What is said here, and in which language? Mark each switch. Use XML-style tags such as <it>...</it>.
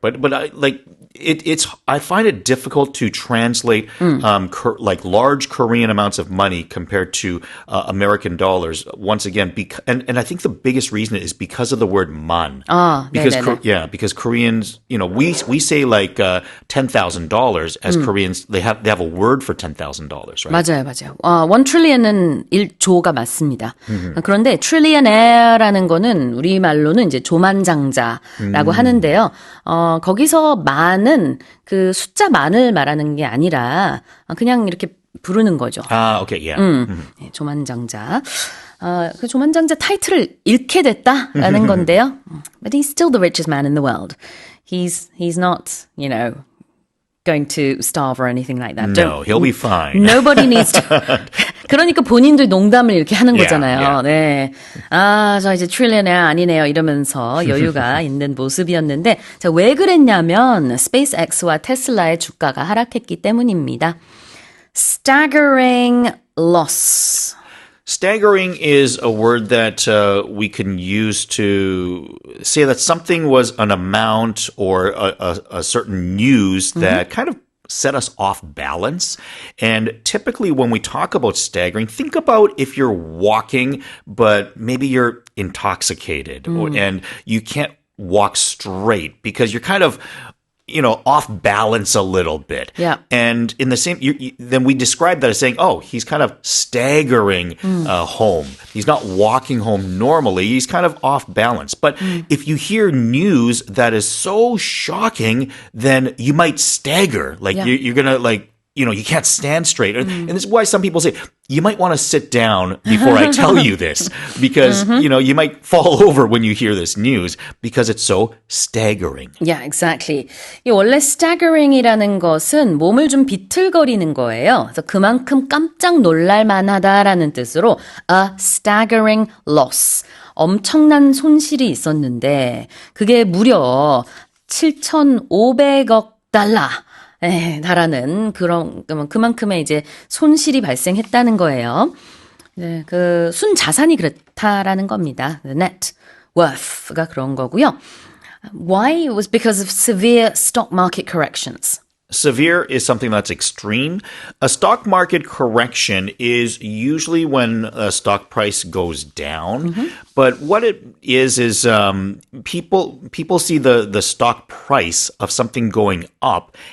<en>But I find it difficult to translate like large Korean amounts of money compared to American dollars. Once again, and I think the biggest reason is because of the word man. Because because Koreans, you know, we say like $10,000 as Koreans. They have a word for $10,000, right?</en> <ko>맞아요. 1 trillion은 1조가 맞습니다. 그런데 trillionaire라는 거는 우리말로는 이제 조만장자라고 하는데요. 거기서 만은 그 숫자 만을 말하는 게 아니라 그냥 이렇게 부르는 거죠.</ko> <en>Okay, yeah.</en> <ko>네, 조만장자. 그 조만장자 타이틀을 잃게 됐다라는 건데요.</ko> <en>But he's still the richest man in the world. He's not, you know, going to starve or anything like that. No, he'll be fine. Nobody needs to.</en> <ko>그러니까 본인도 농담을 이렇게 하는 거잖아요. 네. 저 이제 트릴리어네어 아니네요. 이러면서 여유가 있는 모습이었는데, 자, 왜 그랬냐면, 스페이스X와 테슬라의 주가가 하락했기 때문입니다.</ko> <en>Staggering loss. Staggering is a word that we can use to say that something was an amount or a certain news that kind of set us off balance. And typically when we talk about staggering, think about if you're walking, but maybe you're intoxicated and you can't walk straight because you're kind of, you know, off balance a little bit. Yeah. And in the same, then we describe that as saying, oh, he's kind of staggering home. He's not walking home normally. He's kind of off balance. But if you hear news that is so shocking, then you might stagger. Like you're going to like, you know, you can't stand straight. And this is why some people say, you might want to sit down before I tell you this. Because, you know, you might fall over when you hear this news because it's so staggering. Yeah, exactly.</en> <ko>이 원래 staggering이라는 것은 몸을 좀 비틀거리는 거예요. 그래서 그만큼 깜짝 놀랄 만하다라는 뜻으로</ko> <en>a staggering loss.</en> <ko>엄청난 손실이 있었는데 그게 무려 7,500억 달러. 달하는 그만큼의 이제 손실이 발생했다는 거예요. 네, 그 순자산이 그렇다라는 겁니다.</ko> <en>The net worth가</en> <ko>그런 거고요.</ko> <en>Why? It was because of severe stock market corrections. Severe is something that's extreme. A stock market correction is usually when a stock price goes down. But what it is people see the stock price of something going up</en>